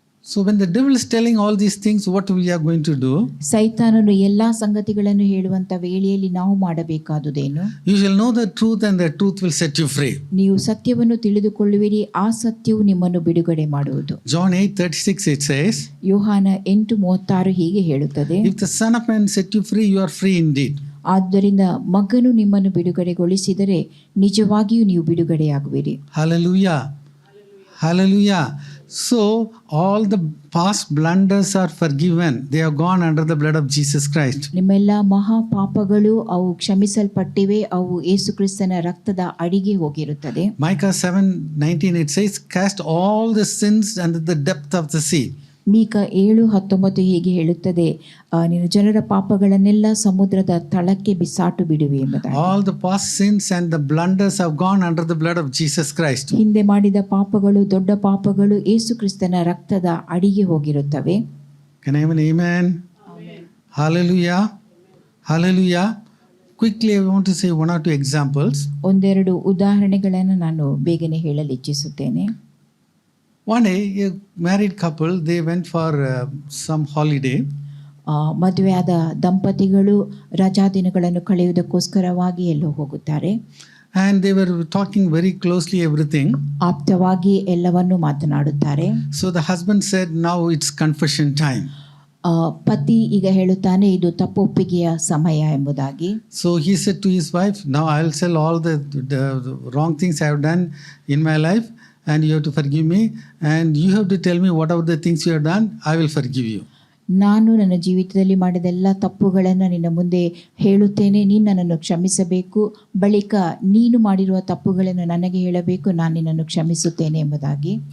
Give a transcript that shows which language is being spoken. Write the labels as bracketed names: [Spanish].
[English] So when the devil is telling all these things, what we are going to do? [Kannada] ಸೈತಾನನು ಎಲ್ಲಾ ಸಂಗತಿಗಳನ್ನು ಹೇಳುವಂತ ವೇಳೆಯಲ್ಲಿ ನಾವು ಮಾಡಬೇಕಾದುದೇನು? [English] You shall know the truth and the truth will set you free. [Kannada] ನೀವು ಸತ್ಯವನ್ನು ತಿಳಿದುಕೊಳ್ಳುವಿರಿ, ಆ ಸತ್ಯವು ನಿಮ್ಮನ್ನು ಬಿಡುಗಡೆ ಮಾಡುವುದು. [English] John 8:36 it says, [Kannada] ಯೋಹಾನ 8:36 ಹೀಗೆ ಹೇಳುತ್ತದೆ, [English] if the Son of Man set you free, you are free indeed. [Kannada] ಆದ್ದರಿಂದ ಮಗನು ನಿಮ್ಮನ್ನು ಬಿಡುಗಡೆಗೊಳಿಸಿದರೆ ನಿಜವಾಗಿಯೂ ನೀವು ಬಿಡುಗಡೆಯಾಗುವಿರಿ. [English] Hallelujah. Hallelujah. So all the past blunders are forgiven. They have gone under the blood of Jesus Christ. [Kannada] ನಿಮ್ಮೆಲ್ಲ ಮಹಾ ಪಾಪಗಳು ಅವು ಕ್ಷಮಿಸಲ್ಪಟ್ಟಿವೆ, ಅವು ಯೇಸು ಕ್ರಿಸ್ತನ ರಕ್ತದ ಅಡಿಗೆ ಹೋಗಿರುತ್ತದೆ. [English] Micah 7:19 it says, cast all the sins under the depth of the sea. [Kannada] Micah 7:19 ಹೀಗೆ ಹೇಳುತ್ತದೆ, ನೀನು ಜನರ ಪಾಪಗಳನ್ನೆಲ್ಲ ಸಮುದ್ರದ ತಳಕ್ಕೆ ಬಿಸಾಟು ಬಿಡುವೆ ಎಂಬುದಾಗಿ. [English] All the past sins and the blunders have gone under the blood of Jesus Christ. [Kannada] ಹಿಂದೆ ಮಾಡಿದ ಪಾಪಗಳು, ದೊಡ್ಡ ಪಾಪಗಳು ಯೇಸು ಕ್ರಿಸ್ತನ ರಕ್ತದ ಅಡಿಗೆ ಹೋಗಿರುತ್ತವೆ. [English] Can I have an amen? Amen. Hallelujah. Hallelujah. Quickly I want to say one or two examples. [Kannada] ಒಂದೆರಡು ಉದಾಹರಣೆಗಳನ್ನು ನಾನು ಬೇಗನೆ ಹೇಳಲು ಇಚ್ಛಿಸುತ್ತೇನೆ. [English] One day a married couple, they went for some holiday. [Kannada] ಮದುವೆಯಾದ ದಂಪತಿಗಳು ರಜಾ ದಿನಗಳನ್ನು ಕಳೆಯುವುದಕ್ಕೋಸ್ಕರವಾಗಿ ಎಲ್ಲೋ ಹೋಗುತ್ತಾರೆ. [English] And they were talking very closely everything. [Kannada] ಆಪ್ತವಾಗಿ ಎಲ್ಲವನ್ನೂ ಮಾತನಾಡುತ್ತಾರೆ. [English] So the husband said, now it's confession time. [Kannada] ಪತಿ ಈಗ ಹೇಳುತ್ತಾನೆ, ಇದು ತಪ್ಪೊಪ್ಪಿಗೆಯ ಸಮಯ ಎಂಬುದಾಗಿ. [English] So he said to his wife, now I'll tell all the wrong things I have done in my life and you have to forgive me and you have to tell me whatever the things you have done, I will forgive you. [Kannada] ನಾನು ನನ್ನ ಜೀವಿತದಲ್ಲಿ ಮಾಡಿದ ಎಲ್ಲ ತಪ್ಪುಗಳನ್ನು ನಿನ್ನ ಮುಂದೆ ಹೇಳುತ್ತೇನೆ, ನೀನು ನನ್ನನ್ನು ಕ್ಷಮಿಸಬೇಕು, ಬಳಿಕ ನೀನು ಮಾಡಿರುವ ತಪ್ಪುಗಳನ್ನು ನನಗೆ ಹೇಳಬೇಕು, ನಾನು ನಿನ್ನನ್ನು ಕ್ಷಮಿಸುತ್ತೇನೆ ಎಂಬುದಾಗಿ.